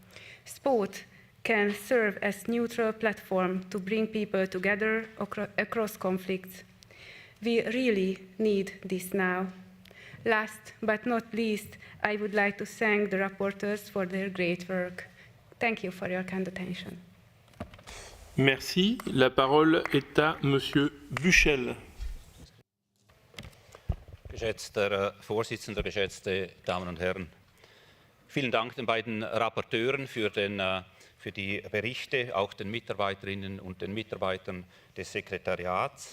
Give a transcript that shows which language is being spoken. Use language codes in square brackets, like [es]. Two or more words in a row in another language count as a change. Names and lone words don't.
[en] Sport can serve as a neutral platform to bring people together across conflicts. We really need this now. Last but not least, I would like to thank the rapporteurs for their great work. Thank you for your kind attention. [fr] Merci. La parole est à Monsieur Buchel. [de] Geschätzter Vorsitzender, geschätzte Damen und Herren. Vielen Dank den beiden Rapporteuren für die Berichte, auch den Mitarbeiterinnen und den Mitarbeitern des Sekretariats.